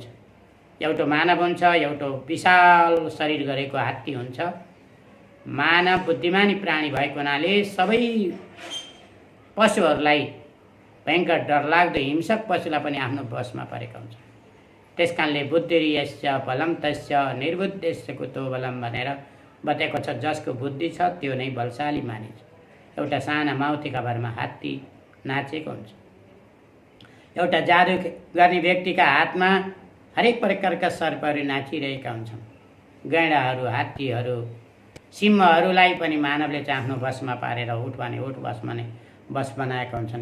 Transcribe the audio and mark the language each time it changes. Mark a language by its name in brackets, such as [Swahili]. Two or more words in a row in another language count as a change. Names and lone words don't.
[Nepali] एउटा मानव हुन्छ, एउटा विशाल शरीर गरेको हात्ती हुन्छ। मानव बुद्धिमानी प्राणी भएको हुनाले सबै पशुहरूलाई भयङ्कर डरलाग्दो हिंसक पशुलाई पनि आफ्नो बसमा परेका हुन्छ। त्यस कारणले [Sanskrit] बुद्धिर्यस्य बलम तस्य निर्बुद्धिस्य कुतो बलम [Nepali] भनेर बताएको छ। जसको बुद्धि छ त्यो नै बलशाली मानिन्छ। एउटा साना माउतीका भरमा हात्ती नाचेको हुन्छ। एउटा जादु गर्ने व्यक्तिका हातमा हरेक प्रकारका सर्पहरू नाचिरहेका हुन्छन्। गैँडाहरू, हात्तीहरू, सिंहहरूलाई पनि मानवले चाहिँ आफ्नो बसमा पारेर उठ भने उठ, बस भने बस बनाएका हुन्छन्।